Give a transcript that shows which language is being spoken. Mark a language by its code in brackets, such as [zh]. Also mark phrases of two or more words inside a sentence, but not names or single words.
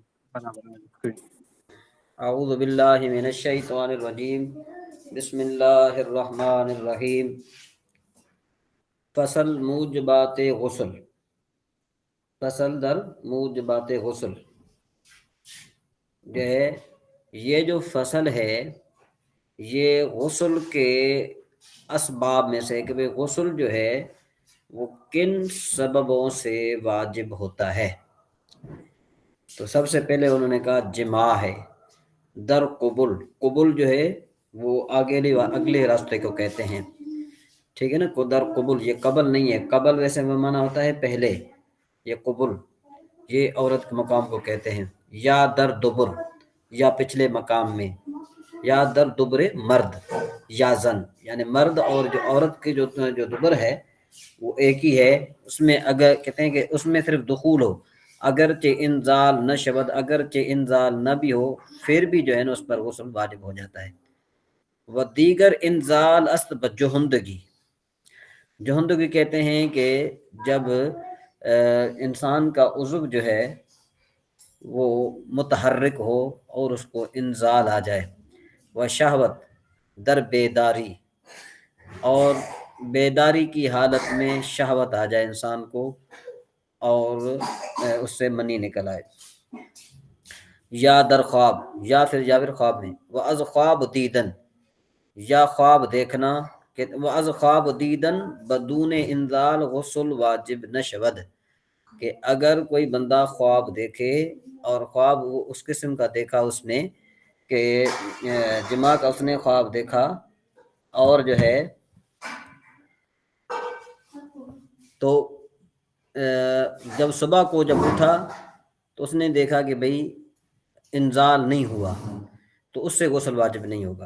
[ar] اعوذ باللہ من الشیطان الرجیم بسم اللہ الرحمن الرحیم [fa] فصل موجبات غسل فصل در موجبات غسل [ur] جو ہے یہ جو فصل ہے یہ غسل کے اسباب میں سے کہ غسل جو ہے وہ کن سببوں سے واجب ہوتا ہے. تو سب سے پہلے انہوں نے کہا جماع ہے. [fa] در قبل، [ur] قبل جو ہے وہ اگلے راستے کو کہتے ہیں، ٹھیک ہے نا. [fa] در قبل [ur] یہ قبل نہیں ہے، قبل ویسے میں معنی ہوتا ہے پہلے، یہ قبل یہ عورت کے مقام کو کہتے ہیں. [fa] یا در دبر [ur] یا پچھلے مقام میں، [fa] یا در دبر مرد یا زن، [ur] یعنی مرد اور جو عورت کی جو دبر ہے وہ ایک ہی ہے. اس میں اگر کہتے ہیں کہ اس میں صرف دخول ہو، [fa] اگرچہ انزال نہ شود، [ur] اگرچہ انزال نہ بھی ہو، پھر بھی جو ہے نا اس پر غسل واجب ہو جاتا ہے. وہ [fa] دیگر انزال است بجہندگی، [ur] جہندگی کہتے ہیں کہ جب انسان کا عضو جو ہے وہ متحرک ہو اور اس کو انزال آ جائے. وہ [fa] شہوت در بیداری، [ur] اور بیداری کی حالت میں شہوت آ جائے انسان کو اور اس سے منی نکل آئے. [fa] یا در خواب، [ur] یا پھر خواب میں. [fa] وہ از خواب دیدن، [ur] یا خواب دیکھنا، کہ وہ [fa] از خواب دیدن بدون انزال غسل واجب نشود، [ur] کہ اگر کوئی بندہ خواب دیکھے اور خواب وہ اس قسم کا دیکھا اس نے کہ جماع کا اس نے خواب دیکھا اور جو ہے تو جب صبح کو جب اٹھا تو اس نے دیکھا کہ بھئی انزال نہیں ہوا تو اس سے غسل واجب نہیں ہوگا.